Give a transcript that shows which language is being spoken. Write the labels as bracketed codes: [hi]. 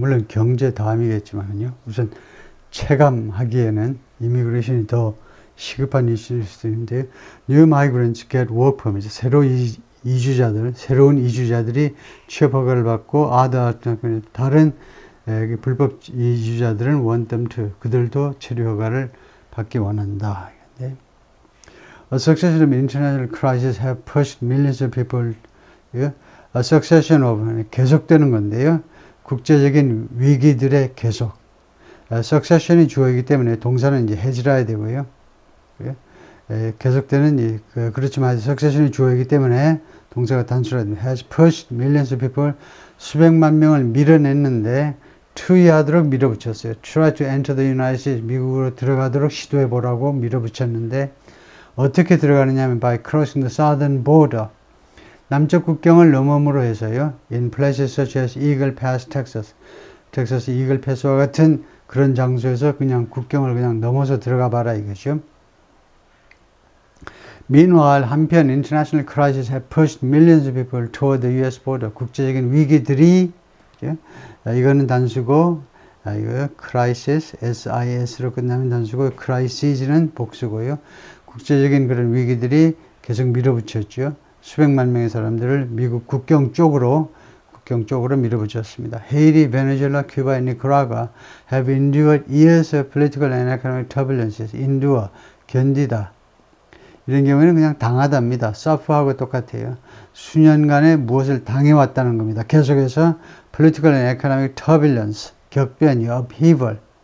[ko] 물론 경제 다음이겠지만요. 우선 체감하기에는 이미그레이션이 더 시급한 이슈일 수 있는데요. [en] New migrants get work permit. [ko] 새로운 이주자들이 취업 허가를 받고 다른 불법 이주자들은 [en] want them to. [ko] 그들도 체류 허가를 받기 원한다. [en] A succession of international crises have pushed millions of people. A succession of [ko] 계속되는 건데요. 국제적인 위기들의 계속. succession이 주어이기 때문에 동사는 이제 has라야 되고요. 계속되는 그렇지만 succession이 주어이기 때문에 동사가 단수라 됩니다. [en] Has pushed millions of people. [ko] 수백만 명을 밀어냈는데 to에 하도록 밀어붙였어요. [en] Try to enter the United States. [ko] 미국으로 들어가도록 시도해 보라고 밀어붙였는데 어떻게 들어가느냐 하면 [en] by crossing the southern border. [ko] 남쪽 국경을 넘음으로 해서요. [en] In places such as Eagle Pass, Texas. [ko] 텍사스 이글 패스와 같은 그런 장소에서 그냥 국경을 그냥 넘어서 들어가 봐라 이거죠. [en] Meanwhile, [ko] 한편 [en] international crises have pushed millions of people toward the US border. [ko] 국제적인 위기들이 이거는 단수고 이거 crisis, SIS로 끝나면 단수고 crisis는 복수고요. 국제적인 그런 위기들이 계속 밀어붙였죠. 수백만 명의 사람들을 미국 국경 쪽으로 밀어붙였습니다. [en] Haiti, Venezuela, Cuba, and Nicaragua have endured years of political and economic turbulences. [ko] endure, 견디다. 이런 경우에는 그냥 당하답니다. suffer하고 똑같아요. 수년간의 무엇을 당해왔다는 겁니다. 계속해서 [en] political and economic turbulence, [ko] 격변, upheaval.